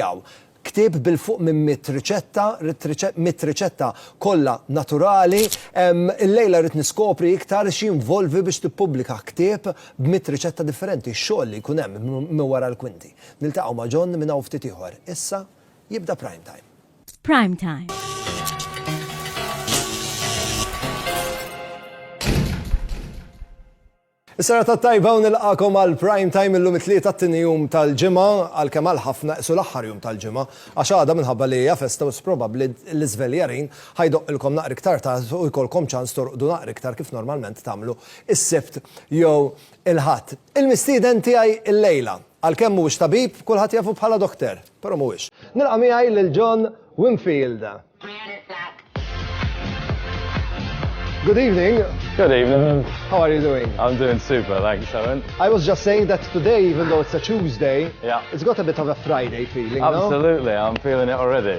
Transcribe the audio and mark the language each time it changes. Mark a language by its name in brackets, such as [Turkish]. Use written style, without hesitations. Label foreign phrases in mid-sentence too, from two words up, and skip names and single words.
[Maltese] Ktieb bil-fuq minn 100 riċetta kollha naturali. Illejla rrid niskopri iktar x'jinvolvi biex tippubblika ktieb b'100 riċetta differenti, x-xogħol li jkun hemm minn wara l-kwinti. Niltaqgħu ma' John minn hawn ftit ieħor. Issa jibda prime time. Prime time. Is-sera tat-tajba u nilqakom għal prime time illum it-tlieta t-tieni jum tal-ġimgħa għalkemm għal ħafna isu l-aħħar jum tal-ġimgħa għax għadha minħabba li hija festa u probabbli l-iżveljarin ħajdoqilkom naqra iktar ta' u jkollkom ċans torqdu naqra iktar kif normalment tagħmlu is-Sibt jew il-Ħadd. Il-mistieden tiegħi il-lejla għalkemm mhuwiex tabib kulħadd jafu bħala dokter, però mhuwiex. Nilqa' miegħi lil John Winfield. [English] Good evening. Good evening. How are you doing? I'm doing super, thanks, Owen. I was just saying that today, even though it's a Tuesday, Yeah. it's got a bit of a Friday feeling, Absolutely, I'm feeling it already.